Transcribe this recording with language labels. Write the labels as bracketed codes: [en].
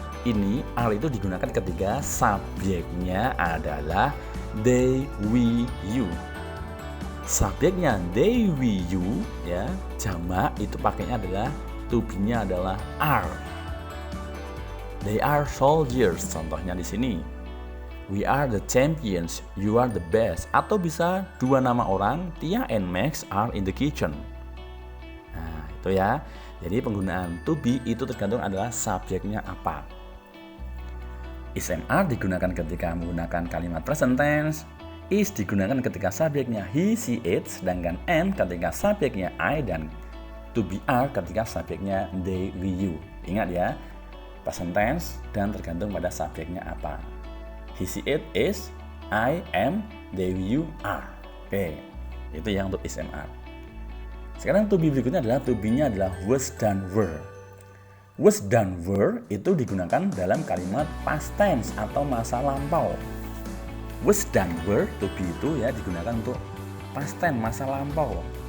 [id] Ini are itu digunakan ketika subjeknya adalah they, we, you. Subjeknya they, we, you ya, jamak itu pakainya adalah to be-nya adalah are. [en] They are soldiers, [id] contohnya di sini. [en] We are the champions, you are the best. [id] Atau bisa dua nama orang, [en] Tia and Max are in the kitchen. [id] Nah, itu ya. Jadi penggunaan to be itu tergantung adalah subjeknya apa. Is and are digunakan ketika menggunakan kalimat present tense. Is digunakan ketika subjeknya he, she, it, sedangkan am ketika subjeknya I, dan to be are ketika subjeknya they, we, you. Ingat ya, present tense dan tergantung pada subjeknya apa. [en] He, she, it, is, I, am, they, we, you, are. [id] Oke, itu yang untuk is and are. Sekarang to be berikutnya adalah to be-nya adalah was dan were. Was dan were itu digunakan dalam kalimat past tense atau masa lampau. Was dan were, to be itu ya digunakan untuk past tense, masa lampau.